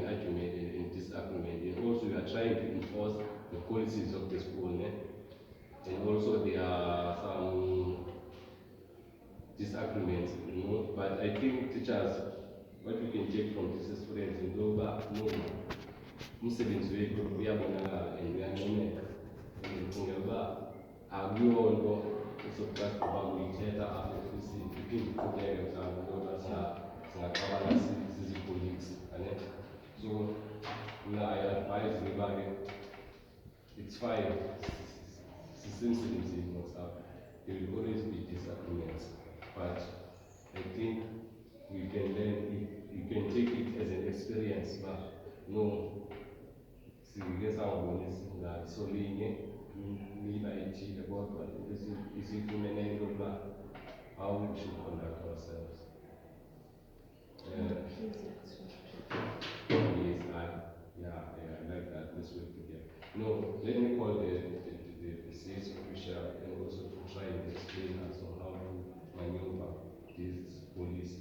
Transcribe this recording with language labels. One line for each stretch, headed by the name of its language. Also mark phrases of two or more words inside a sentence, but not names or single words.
English: argument and disagreement, and also you are trying to enforce the policies of the school, and also there are some disagreements, but I think teachers, what we can take from this experience in global,
Xhosa: umsebenzi wethu uyabonakala
English: and
Xhosa: uyancomeka, and ndicinga uba akuyo nto ezokuba uyithetha apha ofisini iphinde iqhubeke mhlawumbi ngoba singaqabana sizi-colleagues, ane?
English: So I advise everybody, it's fine, sisemsebenzini or stuff. There will always be disagreements, but I think we can learn it, you can take it as an experience, but no,
Xhosa: singeke sawubonisa ngasolinye mina ithile kodwa isifumene into yokuba
English: how we should conduct ourselves. Yes, I like that. Let's work together. No, let me call the CS official and also to try and explain us on how to maneuver this policy.